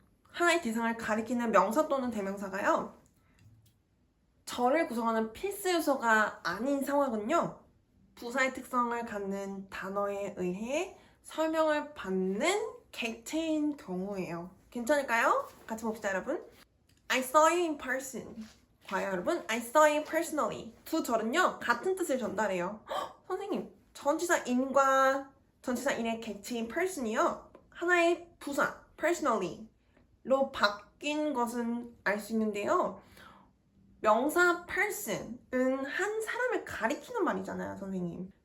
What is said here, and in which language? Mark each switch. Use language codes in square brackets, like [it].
[ko] 하나의 대상을 가리키는 명사 또는 대명사가요. 절을 구성하는 필수 요소가 아닌 상황은요. 부사의 특성을 갖는 단어에 의해 설명을 받는 객체인 경우예요. 괜찮을까요? 같이 봅시다, 여러분. [en] I saw you in person. [ko] 과연 여러분, [en] I saw you personally. [ko] 두 절은요, 같은 뜻을 전달해요. 선생님, 전치사 in과 전치사 in의 객체인 person이요. 하나의 부사, personally로 바뀐 것은 알 수 있는데요. 명사 person은 한 사람을 가리키는 말이잖아요, 선생님.